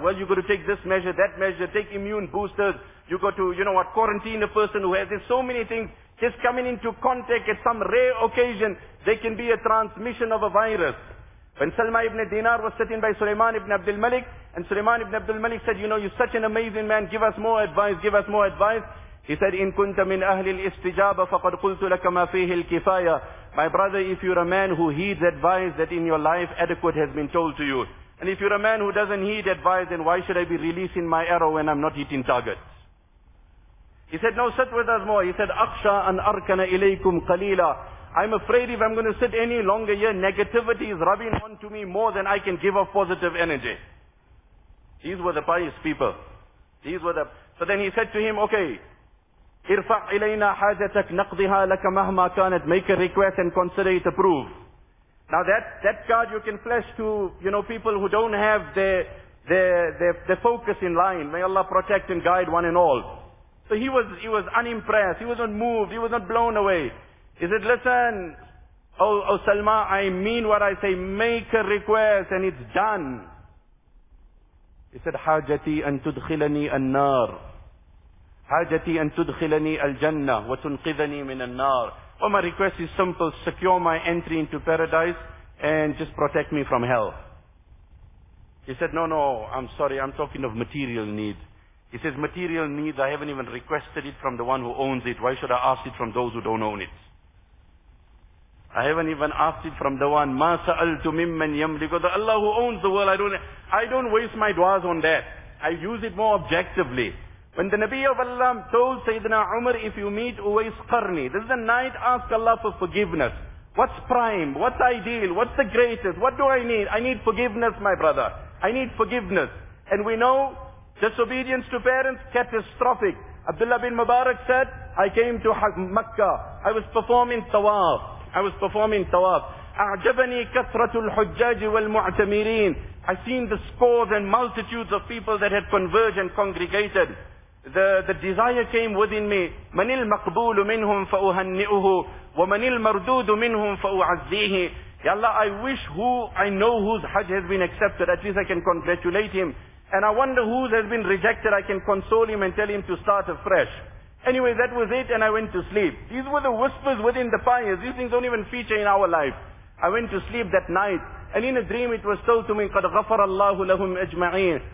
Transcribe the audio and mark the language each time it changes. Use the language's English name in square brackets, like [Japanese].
[English] Well, you've got to take this measure, that measure, take immune boosters. You've got to, you know what, quarantine a person who has this. So many things. Just coming into contact at some rare occasion, there can be a transmission of a virus. When Salma ibn Dinar was sitting by Sulaiman ibn Abdul Malik, and Sulaiman ibn Abdul Malik said, you know, you're such an amazing man, give us more advice, give us more advice. He said, [Arabic] إِن كُنْتَ مِنْ أَهْلِ الْإِسْتِجَابَةِ فَقَدْ قُلْتُ لَكَ مَا فِيهِ الْكِفَايَةِ. [English] My brother, if you're a man who heeds advice, that in your life adequate has been told to you. And if you're a man who doesn't heed advice, then why should I be releasing my arrow when I'm not hitting targets? He said, no, sit with us more. He said, [Arabic] أَخْشَى أَنْ أَرْكَنَ إِلَيْكُمْ قَلِيلًا. [English] I'm afraid if I'm going to sit any longer here, negativity is rubbing on to me more than I can give off positive energy. These were the pious people. So then he said to him, okay, [Arabic] ارفع إلينا حاجتك نقضها لك مهما كانت. [English] Make a request and consider it approved. Now that card you can flash to, you know, people who don't have their focus in line. May Allah protect and guide one and all. So he was unimpressed. He wasn't moved. He was not blown away. He said, listen, oh Salma, I mean what I say. Make a request and it's done. He said, [Arabic] حاجتي أن تدخلني النار. حاجتي أن تدخلني الجنة وتنقذني من النار. [English] Well, my request is simple. Secure my entry into paradise and just protect me from hell. He said, no, I'm sorry. I'm talking of material needs. He says, material needs, I haven't even requested it from the one who owns it. Why should I ask it from those who don't own it? I haven't even asked it from the one, [Arabic] مَا سَأَلْتُ مِمَّنْ يَمْلِكُ. [English] The Allah who owns the world, I don't waste my du'as on that. I use it more objectively. When the Nabi of Allah told Sayyidina Umar, if you meet Uwais Qarni, this is the night, ask Allah for forgiveness. What's prime? What's ideal? What's the greatest? What do I need? I need forgiveness, my brother. I need forgiveness. And we know, disobedience to parents, catastrophic. Abdullah bin Mubarak said, I came to Makkah. I was performing tawaf. [Arabic] أعجبني كثرة الحجاج والمعتمرين. [English] I seen the scores and multitudes of people that had converged and congregated. The desire came within me. [Arabic] من المقبول منهم فأهنئه ومن المردود منهم فأعزيه. [English] Ya Allah, I wish whose Hajj has been accepted. At least I can congratulate him. And I wonder whose has been rejected. I can console him and tell him to start afresh. Anyway, that was it, and I went to sleep. These were the whispers within the pious. These things don't even feature in our life. I went to sleep that night, and in a dream it was told to me, [Arabic] قَدْ غَفَرَ اللَّهُ لَهُمْ أَجْمَعِينَ.